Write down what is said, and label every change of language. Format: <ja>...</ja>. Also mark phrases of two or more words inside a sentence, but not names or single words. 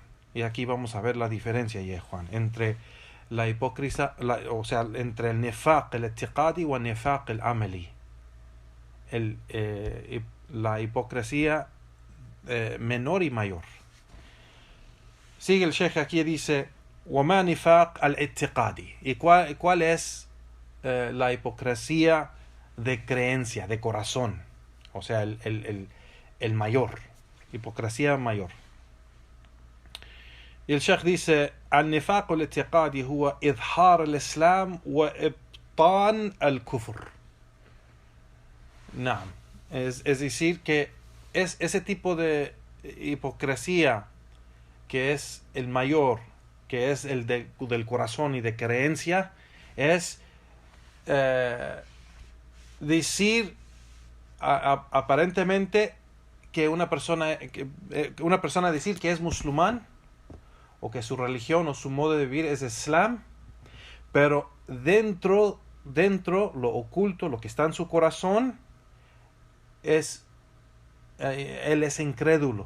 <es>Y aquí vamos a ver la diferencia, ya Juan, entre la hipocresía, o sea, entre el</es> <ar>نفاق الاعتقادي</ar> <es>y el</es> <ar>نفاق العملي.</ar> <es>La hipocresía menor y mayor. Sigue el Sheikh aquí y dice</es> <ar>وما نفاق الاعتقادي.</ar> <es>¿Y cuál es la hipocresía de creencia, de corazón? O sea, el mayor. Hipocresía mayor. Y el Sheikh dice</es> <ar>النفاق الاعتقادي هو إظهار الإسلام وإبطان الكفر. نعم.</ar> <es>Es decir que es ese tipo de hipocresía que es el mayor, que es el del corazón y de creencia, es decir aparentemente que una persona decir que es musulmán, o que su religión o su modo de vivir es Islam, pero dentro lo oculto, lo que está en su corazón, él es incrédulo.</es>